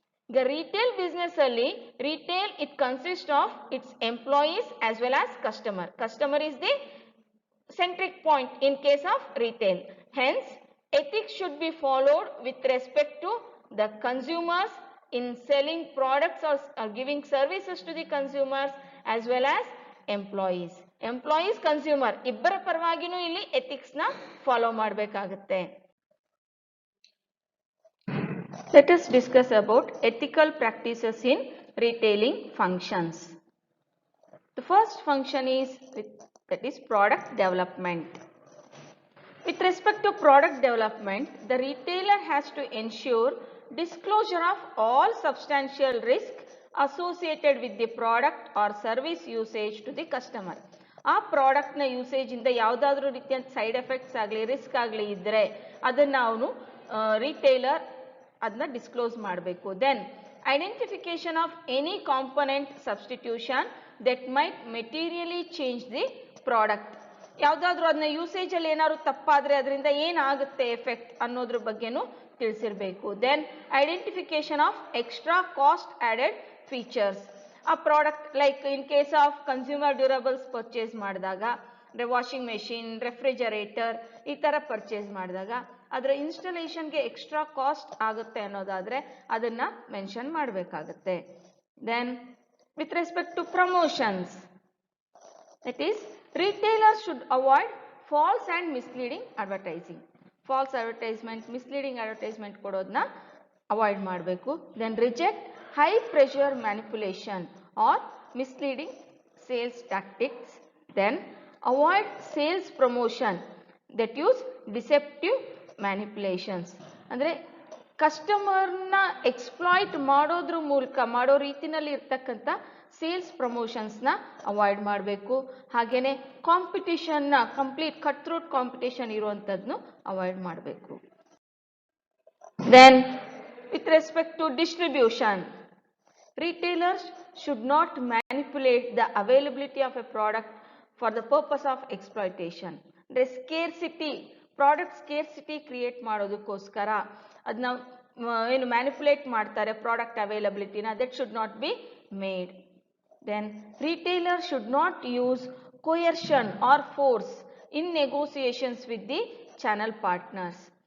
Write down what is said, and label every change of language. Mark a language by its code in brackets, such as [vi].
[en] The retail business [kn] ಅಲ್ಲಿ [en] retail it consists of its employees as well as customer. Customer is the centric point in case of retail. Hence, ethics should be followed with respect to the consumers in selling products or giving services to the consumers as well as employees. [kn] Employees, consumer ಇಬ್ಬರ ಪರವಾಗಿನೂ ಇಲ್ಲಿ ethics ನ follow ಮಾಡಬೇಕಾಗುತ್ತೆ. [en] Let us discuss about ethical practices in retailing functions. The first function is that is product development. With respect to product development, the retailer has to ensure disclosure of all substantial risk associated with the product or service usage to the customer. [kn] ಆ ಪ್ರಾಡಕ್ಟ್ನ ಯೂಸೇಜಿಂದ ಯಾವುದಾದ್ರೂ ರೀತಿಯ side effects ಆಗಲಿ risk ಆಗಲಿ ಇದ್ದರೆ ಅದನ್ನು ಅವನು retailer ಅದನ್ನ ಡಿಸ್ಕ್ಲೋಸ್ ಮಾಡಬೇಕು. [en] Then identification of any component substitution that might materially change the product. [kn] ಯಾವುದಾದ್ರೂ ಅದನ್ನ ಯೂಸೇಜಲ್ಲಿ ಏನಾದ್ರು ತಪ್ಪಾದರೆ ಅದರಿಂದ ಏನಾಗುತ್ತೆ ಎಫೆಕ್ಟ್ ಅನ್ನೋದ್ರ ಬಗ್ಗೆನೂ ತಿಳಿಸಿರಬೇಕು. [en] Then identification of extra cost added features. [kn] ಆ product [en] like in case of [kn] consumer durables purchase ಮಾಡಿದಾಗ ವಾಷಿಂಗ್ ಮೆಷಿನ್, ರೆಫ್ರಿಜರೇಟರ್ ಈ ಥರ ಪರ್ಚೇಸ್ ಮಾಡಿದಾಗ ಅದರ ಇನ್ಸ್ಟಾಲೇಷನ್ಗೆ ಎಕ್ಸ್ಟ್ರಾ ಕಾಸ್ಟ್ ಆಗುತ್ತೆ ಅನ್ನೋದಾದರೆ ಅದನ್ನು ಮೆನ್ಷನ್ ಮಾಡಬೇಕಾಗುತ್ತೆ. [en] Then with respect to promotions, that is retailers should avoid false and misleading advertising. False advertisement, misleading advertisement [kn] ಕೊಡೋದನ್ನ avoid ಮಾಡಬೇಕು. [en] Then reject high pressure manipulation or misleading sales tactics. Then avoid sales promotion that use deceptive manipulations. [kn] ಅಂದರೆ ಕಸ್ಟಮರ್ನ exploit ಮಾಡೋದ್ರ ಮೂಲಕ ಮಾಡೋ ರೀತಿನಲ್ಲಿ ಇರ್ತಕ್ಕಂಥ sales ಪ್ರಮೋಷನ್ಸ್ನ avoid ಮಾಡಬೇಕು. ಹಾಗೆಯೇ ಕಾಂಪಿಟಿಷನ್ನ complete cut throat competition ಇರುವಂಥದ್ದನ್ನು avoid ಮಾಡಬೇಕು. [en] Then with respect to distribution, retailers should not manipulate the availability of a product for the purpose of exploitation. [kn] ಅಂದರೆ ಸ್ಕೇರ್ಸಿಟಿ, ಪ್ರಾಡಕ್ಟ್ ಸ್ಕೇರ್ಸಿಟಿ ಕ್ರಿಯೇಟ್ ಮಾಡೋದಕ್ಕೋಸ್ಕರ ಅದನ್ನ ಏನು ಮ್ಯಾನಿಪುಲೇಟ್ ಮಾಡ್ತಾರೆ product ಅವೈಲಬಿಲಿಟಿನ, [en] That should not be made. Then retailer should not use coercion or force in negotiations with the channel partners.